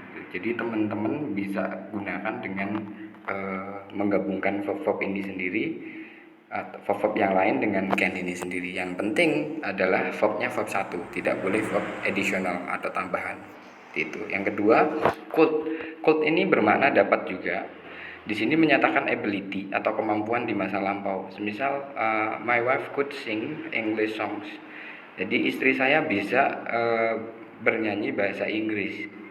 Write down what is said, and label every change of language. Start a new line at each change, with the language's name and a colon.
Indonesian: Jadi teman-teman bisa gunakan dengan menggabungkan verb ini sendiri atau verb yang lain dengan can ini sendiri. Yang penting adalah verbnya verb 1, tidak boleh verb additional atau tambahan. Itu. Yang kedua, could ini bermakna dapat juga. Di sini menyatakan ability atau kemampuan di masa lampau.
English: Semisal my wife could sing English songs.
Indonesian: Jadi istri saya bisa bernyanyi bahasa Inggris.